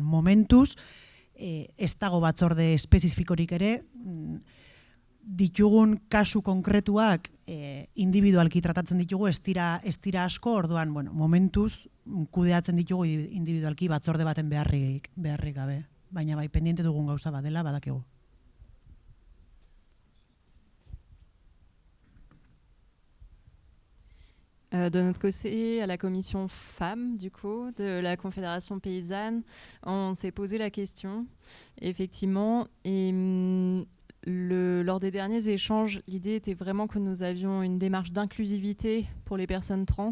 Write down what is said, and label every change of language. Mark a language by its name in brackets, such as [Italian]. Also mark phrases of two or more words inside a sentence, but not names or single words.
[Basque] Momentuz, ez dago batzorde espezifikorik ere, ditugun kasu konkretuak individualki tratatzen ditugu, ez dira asko, orduan, bueno, momentuz kudeatzen ditugu individualki batzorde baten beharrik gabe, baina bai pendiente dugun gauza bat dela badakigu. [French] De notre côté, à la commission femmes, du coup, de la Confédération paysanne, on s'est posé la question, effectivement, et lors des derniers échanges, l'idée était vraiment que nous avions une démarche d'inclusivité pour les personnes trans.